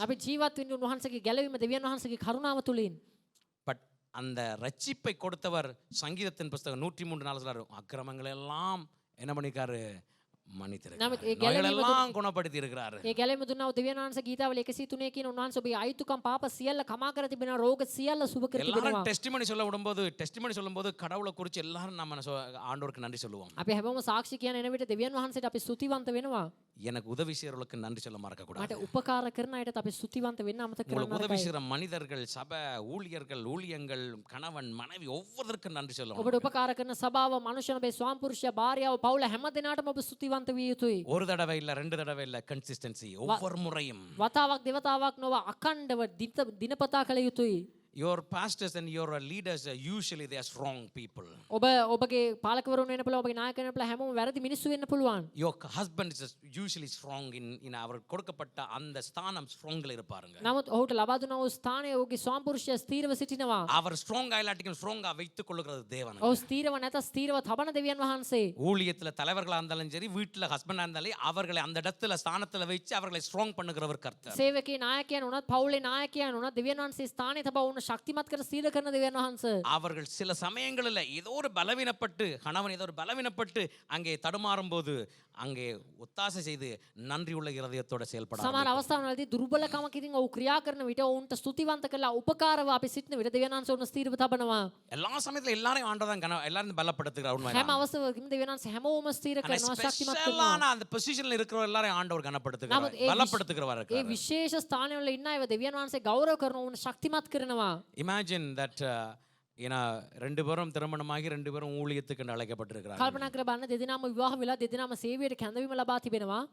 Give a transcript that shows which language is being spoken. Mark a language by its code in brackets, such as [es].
[si] අපි ජීවත් වෙන්නේ උන්වහන්සේගේ ගැලවීම දෙවියන් වහන්සේගේ කරුණාව තුලින්. [ta] பட் அந்த ரட்சிப்பை கொடுத்தவர் சங்கீதத்தின் புஸ்தகம் 103:4 சொல்றாரு அக்கிரமங்களை எல்லாம் என்ன பண்ணிருக்காரு [si] නමුත් ඒ [ta] மன்னித்திருக்கிறார் குணப்படுத்தி இருக்கிறாரு. [si] ඒ ගැලවීම දුන්නා වූ දෙවියන් වහන්සේ ගීතාවල 103 කියන උන්වහන්සේ ඔබේ අයිතුකම් පාප සියල්ල කමා කර තිබෙනවා රෝග සියල්ල සුව කර තිබෙනවා. [ta] எல்லாரும் டெஸ்டிமனி சொல்லும்போது கடவுளை குறித்து எல்லாரும் நம்ம ஆண்டவருக்கு நன்றி சொல்லுவோம். [si] අපි හැමෝම සාක්ෂි කියන එන විට දෙවියන් වහන්සේට අපි ස්තුතිවන්ත වෙනවා. [ta] எனக்கு உதவி செய்யறவங்களுக்கு நன்றி சொல்ல மறக்க கூடாது. [si] මට උපකාර කරන අයට අපි ස්තුතිවන්ත වෙන්න අමතක [ta] உங்களுக்கு [si] කරන්න [ta] உதவி [si] නරකයි. [ta] செய்யற மனிதர்கள் சபை ஊழியர்கள் ஊழியங்கள் கணவன் மனைவி ஒவ்வொருத்தருக்கும் நன்றி சொல்லணும். [si] ඔබට උපකාර කරන සභාව මනුෂ්‍යන ඔබේ ස්වාම පුරුෂයා භාර්යාව පවුල හැම දිනාටම ඔබ ස්තුතිවන්ත විය යුතුයි. [ta] ஒரு தடவை இல்ல ரெண்டு தடவை இல்ல கன்சிஸ்டன்சி ஒவ்வொரு முறையும் [si] වතාවක් දෙවතාවක් නොව අකණ්ඩව දිනපතා කළ යුතුයි. [en] your pastors and your leaders usually they are strong people. [si] ඔබ ඔබගේ පාලකවරුන් වෙන්න පුළුවන් ඔබගේ නායකයන් වෙන්න පුළුවන් හැමෝම වැරදි මිනිස්සු වෙන්න පුළුවන්. [en] your husband is usually strong in [ta] அவர் கொடுக்கப்பட்ட அந்த ஸ்தானம் ஸ்ட்ராங்ல இருப்பாருங்க. [si] නමුත් ඔහුට ලබා දුන්නා වූ ස්ථානයේ ඔහුගේ ස්වාම පුරුෂයා ස්ථීරව සිටිනවා. [ta] அவர் ஸ்ட்ராங் ஆயிலாட்டிக்கும் ஸ்ட்ராங்கா வைத்துக் கொள்ளுகிறது தேவன். [si] ඔහු ස්ථීරව නැත ස්ථීරව තබන දෙවියන් වහන්සේ. [ta] ஊழியத்துல தலைவர்களா இருந்தாலும் சரி வீட்டுல ஹஸ்பண்டா இருந்தாலும் அவர்களை அந்த இடத்துல ஸ்தானத்துல வச்சு அவர்களை ஸ்ட்ராங் பண்ணுகிறவர் கர்த்தர். [si] සේවකේ නායකයන් උනත් පවුලේ නායකයන් උනත් දෙවියන් වහන්සේ ස්ථානයේ තබා වුණ ශක්තිමත් කර ස්ථීර කරන දෙවියන් වහන්සේ. [ta] அவர்கள் சில சமயங்களில் ஏதோ ஒரு பலவீனப்பட்டு கணவன் ஏதோ ஒரு பலவீனப்பட்டு அங்கே தடுமாறும் போது அங்கே ஒத்தாசை செய்து நன்றி உள்ள இருதயத்தோட செயல்பட [si] සමහර අවස්ථාවලදී දුර්බලකමක් ඉතින් ඔහු ක්‍රියා කරන විට ඔවුන්ට ස්තුතිවන්ත කරලා උපකාරව අපි සිටින විට දෙවියන් වහන්සේ උන් ස්ථීරව තබනවා. [ta] எல்லா சமயத்துல எல்லாரையும் ஆண்டவன் எல்லாரும் பலப்படுத்துகிறார் உண்மையா. [si] හැම අවස්ථාවකම දෙවියන් වහන්සේ හැමෝම ස්ථීර කරනවා ශක්තිමත් කරනවා. [ta] ஸ்பெஷலான அந்த பொசிஷன்ல இருக்கிற எல்லாரையும் ஆண்டவர் கனப்படுத்துகிறார் பலப்படுத்துகிறவர் [si] ඒ විශේෂ ස්ථානවල ඉන්න අයව දෙවියන් වහන්සේ ගෞරව කරනවා උන් ශක්තිමත් කරනවා. [en] Imagine that [ta] ஏன்னா ரெண்டு பேரும் திருமணமாகி ரெண்டு பேரும் ஊழியத்துக்கு அழைக்கப்பட்டிருக்கிறாங்க. [si] කල්පනා කර බලන්න දෙදෙනාම විවාහ වෙලා දෙදෙනාම සේවයට කැඳවීම ලබා තිබෙනවා.